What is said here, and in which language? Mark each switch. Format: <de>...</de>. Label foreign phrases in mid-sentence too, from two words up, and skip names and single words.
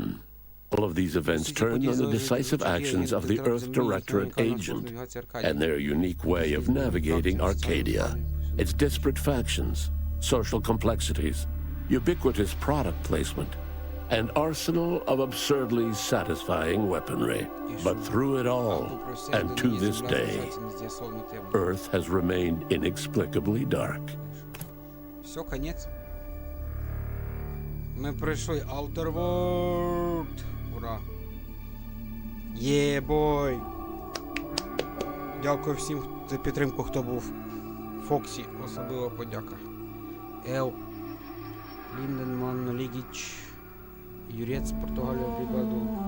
<en>All of these events turned on the decisive actions of the Earth Directorate agent and their unique way of navigating Arcadia, its disparate factions, social complexities, ubiquitous product placement, an arsenal of absurdly satisfying weaponry. But through it all, and to this day, Earth has remained inexplicably dark.</en> <ru>Все, конец.</ru> <uk>Ми пройшли Outer World. Ура. Єбой. Дякую всім за підтримку, хто був. Фоксі, особлива подяка. Ел. Лінденман, Лігіч, Юрець, Португалія, бригаду.</uk>